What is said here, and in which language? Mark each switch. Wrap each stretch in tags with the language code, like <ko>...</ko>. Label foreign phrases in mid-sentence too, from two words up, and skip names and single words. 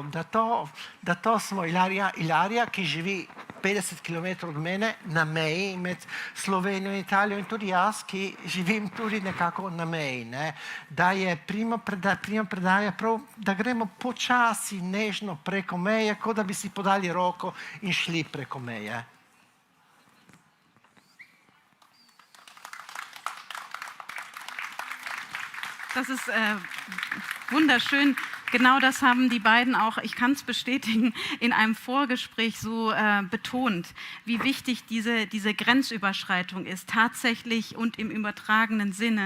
<sl>Da to smo Ilarija, ki živi 50 km od mene na meji med Slovenijo in Italijo in tudi jaz, ki živim tudi nekako na meji. Da je primopredaja prav, da gremo počasi, nežno preko meje, kot da bi si podali roko in šli preko meje.</sl> <de>Das ist wunderschön. Genau das haben die beiden auch, ich kann es bestätigen, in einem Vorgespräch so betont, wie wichtig diese Grenzüberschreitung ist, tatsächlich und im übertragenen Sinne.</de>